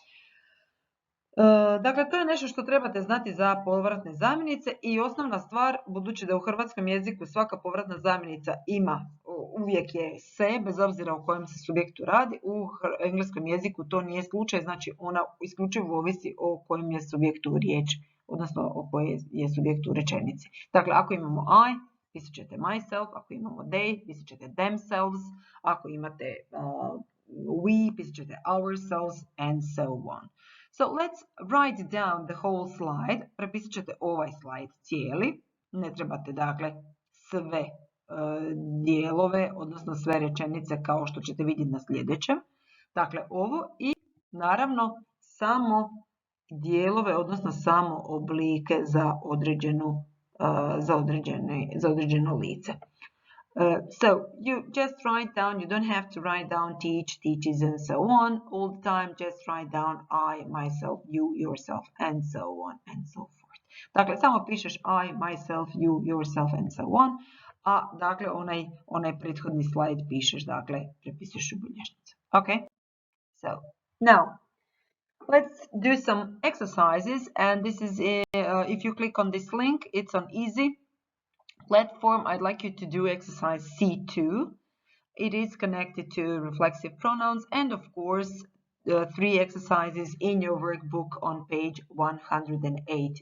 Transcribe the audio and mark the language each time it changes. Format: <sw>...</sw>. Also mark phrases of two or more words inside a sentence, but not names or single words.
<hr>Dakle, to je nešto što trebate znati za povratne zamjenice i osnovna stvar, budući da u hrvatskom jeziku svaka povratna zamjenica uvijek je se, bez obzira o kojem se subjektu radi, u engleskom jeziku to nije slučaj, znači ona isključivo ovisi o kojem je subjektu riječ, odnosno o kojoj je subjektu u rečenici. Dakle, ako imamo I, pisat ćete myself, ako imamo they, pisat ćete themselves, ako imate we, pisat ćete ourselves,</hr> <en>and so on. So let's write down the whole slide.</en> <hr>Prepisat ćete ovaj slajd cijeli. Ne trebate dakle sve dijelove, odnosno sve rečenice kao što ćete vidjeti na sljedećem. Dakle, ovo i naravno samo dijelove, odnosno samo oblike za određeno lice.</hr> <en>So you just write down, you don't have to write down teach, teaches, and so on all the time. Just write down I, myself, you, yourself, and so on and so forth.</en> <hr>Dakle, samo pišeš I,</hr> <en>myself, you, yourself, and so on.</en> <hr>A dakle, onaj prethodni slajd pišeš, dakle, prepisuješ u bilježnicu.</hr> <en>Okay? So, now, let's do some exercises. And this is, if you click on this link, it's on easy platform. I'd like you to do exercise C2. It is connected to reflexive pronouns and, of course, the 3 exercises in your workbook on page 108.</en>